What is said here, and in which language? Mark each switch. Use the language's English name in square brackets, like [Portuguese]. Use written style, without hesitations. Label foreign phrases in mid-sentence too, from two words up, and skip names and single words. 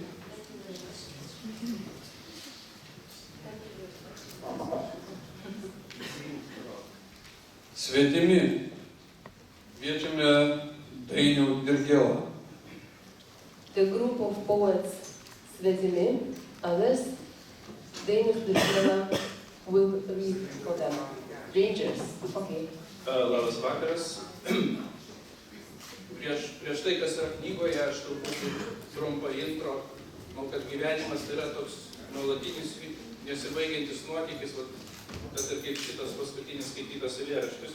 [Lithuanian] Svetimi. Kviečiame Dainių Dirgėlą. [English] The group of poets Svetimi, others, Dainius Dirgėla will read for them. Rangers. Okay. [Lithuanian] Labas vakaras. Prieš tai, kas yra knygoje, aš truputį trumpą intro. Manau, kad gyvenimas yra toks nuolatinis, nesibaigiantis nuotykis, kad ir kaip šitas paskutinis skaitytas eilėraštis.